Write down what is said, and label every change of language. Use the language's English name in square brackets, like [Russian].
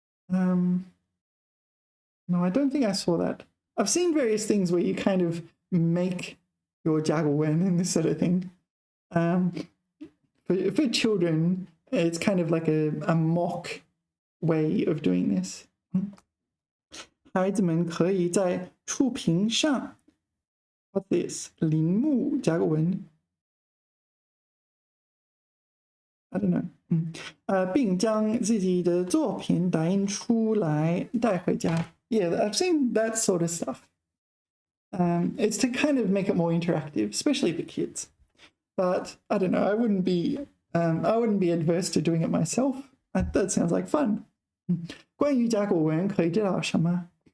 [English] No, I don't think I saw that. I've seen various things where you kind of make your jaguwen and this sort of thing. For children, it's kind of like a mock way of doing this. [Chinese] 孩子们可以在触屏上 [English] What's this? [Chinese] 铃木甲骨文 [English] I don't know. [Chinese] 并将自己的作品打印出来带回家。 [English] Yeah, I've seen that sort of stuff. It's to kind of make it more interactive, especially for kids. But I don't know. I wouldn't be adverse to doing it myself. That sounds like fun. [Chinese] 关于甲骨文可以知道什么？